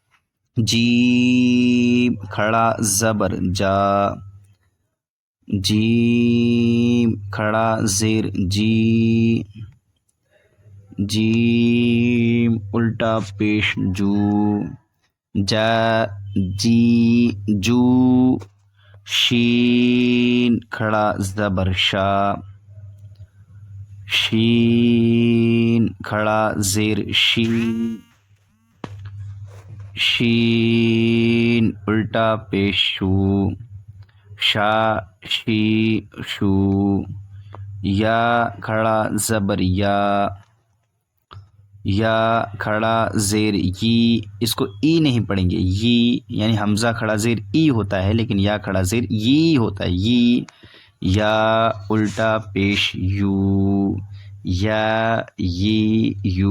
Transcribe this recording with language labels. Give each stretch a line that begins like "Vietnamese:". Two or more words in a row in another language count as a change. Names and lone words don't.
Urdu: جیم کھڑا زبر جا، جیم کھڑا زیر جی، جیم الٹا پیش جو، جا جی جو، شین کھڑا زبر شا، شین کھڑا زیر شی، شین الٹا پیش شو، شا شی شو، یا کھڑا زبر یا، یا کھڑا زیر ی، اس کو ای نہیں پڑھیں گے، ی یعنی حمزہ کھڑا زیر ای ہوتا ہے لیکن یا کھڑا زیر ی ہوتا ہے، ی، یا الٹا پیش یو، یا ی یو۔